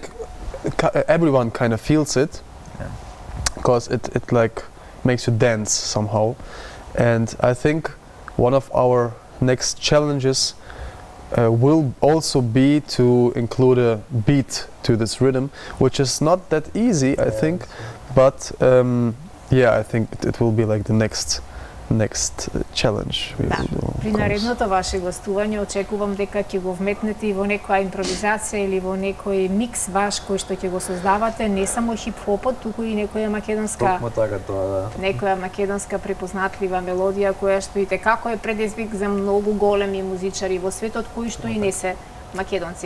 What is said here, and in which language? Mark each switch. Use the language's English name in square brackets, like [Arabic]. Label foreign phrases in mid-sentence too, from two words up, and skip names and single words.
[English] Everyone kind of feels it, because it like makes you dance somehow, and I think one of our next challenges will also be to include a beat to this rhythm, which is not that easy, I think, but yeah, I think it will be like the next next challenge we will do. [Macedonian] При наредното ваше гостување очекувам дека ќе го вметнете и во некоја импровизација или во некој микс ваш кој што ќе го создавате, не само хип-хопот, туку и некоја македонска Токму така тоа, да. Некоја македонска препознатлива мелодија која што и како е предизвик за многу големи музичари во светот кои што и не се македонци.